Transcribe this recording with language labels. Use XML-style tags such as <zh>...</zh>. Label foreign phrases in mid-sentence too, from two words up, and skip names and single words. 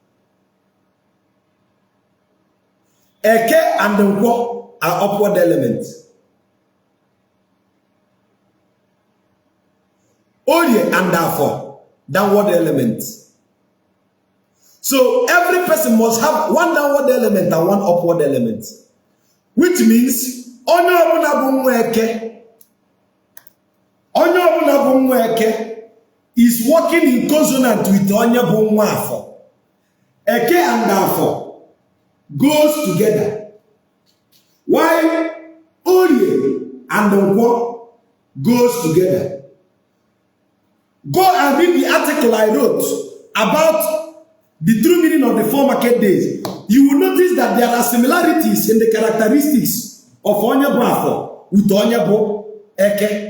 <en>Eke and Nkwo are upward elements. Oye and Afọ, downward elements. So every person must have one downward element and one upward element. Which means</en> <ig>onye ọbụla bụ nwa Eke</ig> <en>is working in consonant with</en> <ig>onye bụ nwa Afọ.</ig> <en>Eke and Afọ goes together. While Oye and Nkwo goes together. Go and read the article I wrote about the true meaning of the 4 market days. You will notice that there are similarities in the characteristics of</en> <ig>Onye bụ Afọ</ig> <en>with</en> <ig>Onye bụ Eke.</ig>